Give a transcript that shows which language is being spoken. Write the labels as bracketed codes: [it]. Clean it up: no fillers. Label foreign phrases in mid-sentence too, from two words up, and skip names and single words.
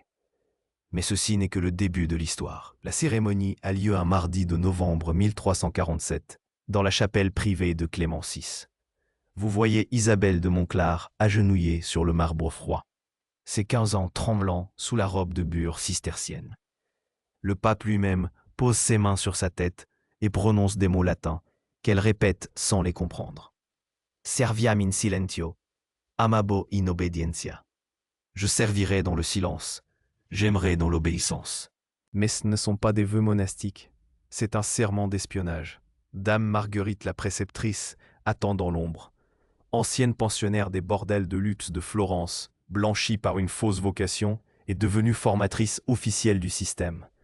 [fr] Mais ceci n'est que le début de l'histoire. La cérémonie a lieu un mardi de novembre 1347, dans la chapelle privée de Clément VI. Vous voyez Isabelle de Montclar agenouillée sur le marbre froid, ses 15 ans tremblant sous la robe de bure cistercienne. Le pape lui-même pose ses mains sur sa tête et prononce des mots latins qu'elle répète sans les comprendre. [la] Serviam in silentio, amabo in obedientia. [fr] Je servirai dans le silence. J'aimerai dans l'obéissance. Mais ce ne sont pas des vœux monastiques. C'est un serment d'espionnage. Dame Marguerite la préceptrice attend dans l'ombre. Ancienne pensionnaire des bordels de lutte de Florence, blanchie par une fausse vocation, est devenue formatrice officielle du système.